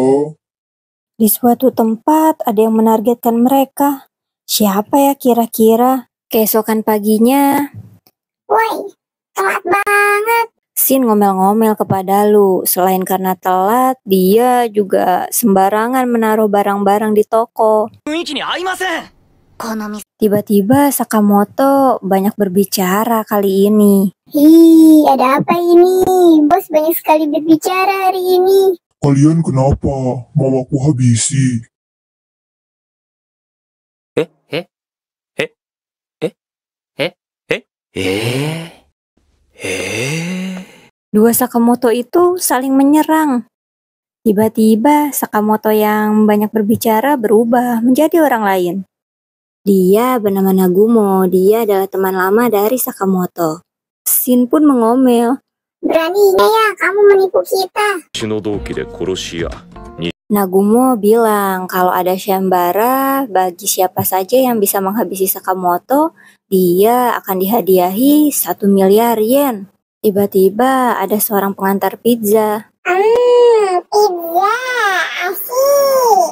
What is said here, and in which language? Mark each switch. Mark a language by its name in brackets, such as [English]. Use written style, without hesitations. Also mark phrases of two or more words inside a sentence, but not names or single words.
[Indonesian] di suatu tempat ada yang menargetkan mereka. Siapa ya kira-kira? Keesokan paginya, Woi, telat banget. Shin ngomel-ngomel kepada Lu. Selain karena telat, dia juga sembarangan menaruh barang-barang di toko. [Japanese] 雰囲気に合いません。この店 [Indonesian] Tiba-tiba Sakamoto banyak berbicara kali ini. Hi, ada apa ini? Bos banyak sekali berbicara hari ini. Kalian kenapa? Mau aku habisi? Dua Sakamoto itu saling menyerang. Tiba-tiba Sakamoto yang banyak berbicara berubah menjadi orang lain. Dia bernama Nagumo, dia adalah teman lama dari Sakamoto. Shin pun mengomel. Beraninya ya kamu menipu kita. [Japanese] 血の同期で殺し屋 [Indonesian] Nagumo bilang kalau ada syambara bagi siapa saja yang bisa menghabisi Sakamoto, dia akan dihadiahi 1 miliar yen. Tiba-tiba ada seorang pengantar pizza. Pizza, asik.